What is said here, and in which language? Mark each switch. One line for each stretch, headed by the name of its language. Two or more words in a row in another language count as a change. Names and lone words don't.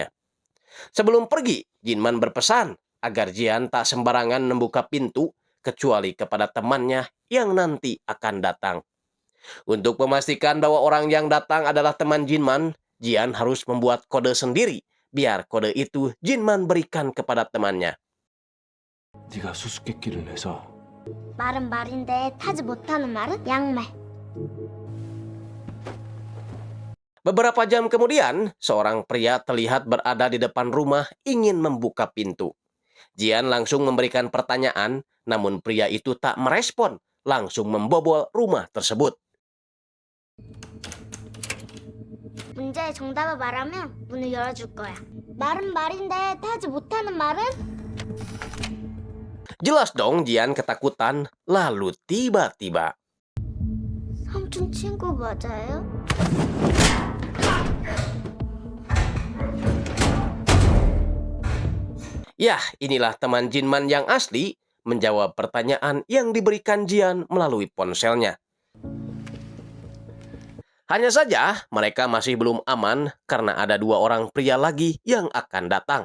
Indonesian: Sebelum pergi, Jinman berpesan agar Jian tak sembarangan membuka pintu, kecuali kepada temannya yang nanti akan datang. Untuk memastikan bahwa orang yang datang adalah teman Jinman, Jian harus membuat kode sendiri, biar kode itu Jinman berikan kepada temannya.
Korean: 네가 수수께끼를 내서 말은 말인데 타지 못하는 말은 양말.
Indonesian: Beberapa jam kemudian, seorang pria terlihat berada di depan rumah ingin membuka pintu. Jian langsung memberikan pertanyaan, namun pria itu tak merespon, langsung membobol rumah tersebut.
Korean: 문제의 정답을 말하면 문을 열어줄 거야. 말은 말인데 타지 못하는 말은?
Indonesian: Jelas dong Jian ketakutan, lalu tiba-tiba.
Korean: 삼촌 친구 맞아요?
Indonesian: Yah, inilah teman Jinman yang asli, menjawab pertanyaan yang diberikan Jian melalui ponselnya. Hanya saja, mereka masih belum aman karena ada 2 orang pria lagi yang akan datang.